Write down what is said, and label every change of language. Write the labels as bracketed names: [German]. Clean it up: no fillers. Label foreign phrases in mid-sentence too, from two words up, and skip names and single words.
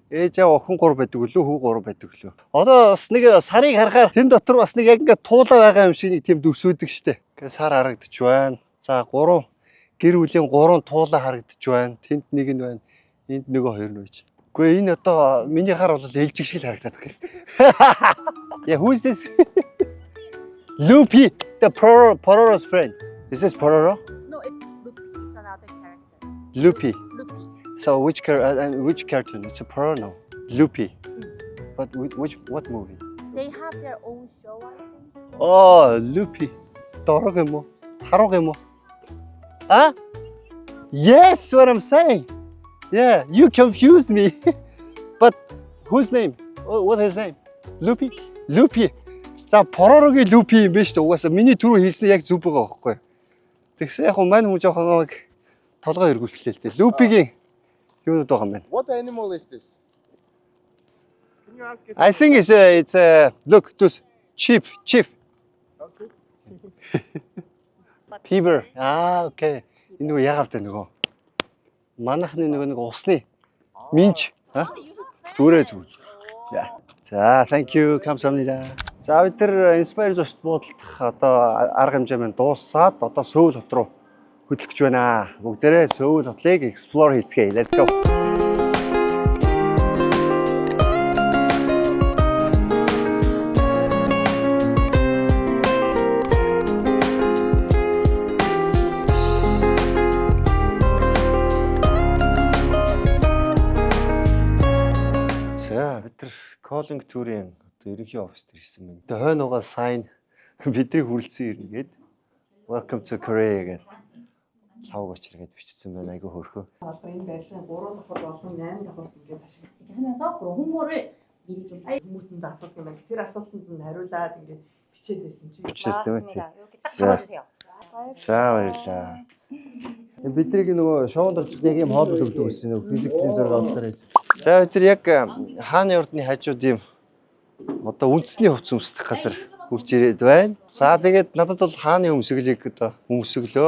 [Mongolian] Ээж аав охин 3 байдаг лөө, хүү 3 байдаг лөө. Одоо бас нэг сарыг харахаар тэн дотор бас нэг яг ингээд туулаа байгаа юм шиг нэг тийм дүрсүүдэг штэ. Ингээд сар харагдаж байна. За 3 гэр бүлийн 3 туулаа харагдаж байна. Тэнд нэг нь байна. Энд нөгөө 2 нь байж. Гэхдээ энэ одоо миний хар бол ээлжиг шиг харагдаад байна. [English] Yeah, who is this? Luffy, the Pororo's friend. Is this Pororo? No, it's Luffy. It's another character. Luffy. Luffy. So which cartoon? It's a Pororo. No. Luffy. But what movie? They have their own show, I think. Oh, Luffy. Dorogemo. Harogemo. Huh? Yes, what I'm saying. Yeah, you confused me. But whose name? what his name? Lupi. Lupi. [Mongolian] За Pororoгийн Lupi юм биш үү? Угаасаа миний түрүү хэлсэн яг зүг байгаа байхгүй. Тэгсэн яг мань хүн жоохон толгой эргүүлчихлээ л дээ. Lupi-гийн юунууд байгаа юм байна. [English] What animal is this? Can you ask it? I think it's look this chief. Okay. Beaver. Okay. [Mongolian] Энэ нөгөө ягаав дээ нөгөө. Манайхны нөгөө нэг усны минч. Зүрээ зүг. За, [English] thank you. [Korean] 감사합니다. [Mongolian] За, бид тэр Inspire зочд буудалдах одоо арга хэмжээ маань дуусаад одоо Сөүл хот руу хөдлөх гэж байна. Бүгдээрээ Сөүл хотыг explore хийцгээе. [English] Let's go. [Mongolian] За, бид тэр [English] calling tour- [Mongolian] ийн одоо ерөнхий офис дээр ирсэн байна. Тэгээ хойноогоо sign бидний хүрэлцэн ирнэгээд [English] welcome to Korea [Mongolian] гэдэг лав очиргээд бичсэн байна. Айгу хөөрхөө. Одоо энэ байдлын 3 давхар болон 8 давхар ингээд ашиг. [Korean] 이렇게 하면서 그런 홍보를 미리 좀 빨리 [Mongolian] хүмүүсэнд асуулт юм байна. Тэр асуултанд нь хариулаад ингээд бичээд байсан чинь. Бичсэн үү? [Korean] 이렇게 딱 자. 잡아주세요. [Mongolian] За баярлалаа. Бидний нөгөө шоунд орж яг юм хоол өгдөг гэсэн нөгөө физиклийн зураг авалтаар байж. За бид яг хааны ордны хажууд юм одоо үндэсний хувцас өмсдөх газар хурж ирээд байна. За тэгээд надад бол хааны өмсгөлийг одоо өмсгөлөө.